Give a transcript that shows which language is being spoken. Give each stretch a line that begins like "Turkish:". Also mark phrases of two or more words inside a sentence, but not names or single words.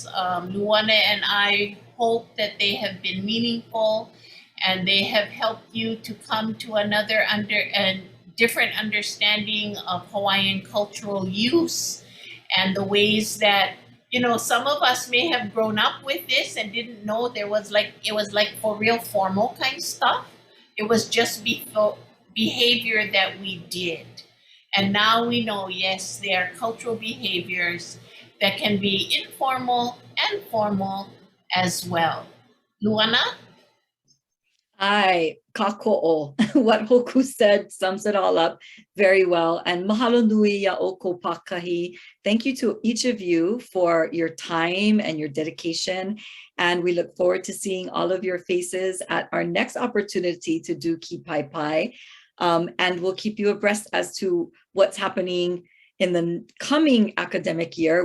English: Luana and I hope that they have been meaningful and they have helped you to come to another different understanding of Hawaiian cultural use and the ways that, you know, some of us may have grown up with this and didn't know it was like for real formal kind of stuff. It was just behavior that we did. And now we know, yes, there are cultural behaviors that can be informal and formal as well. Luana?
Hawaiian: Ai, kako'o.
English: What Hoku said sums it all up very well. And
Hawaiian: mahalo nui ya oko pakahi.
English: Thank you to each of you for your time and your dedication. And we look forward to seeing all of your faces at our next opportunity to do Kīpaepae. And we'll keep you abreast as to what's happening in the coming academic year.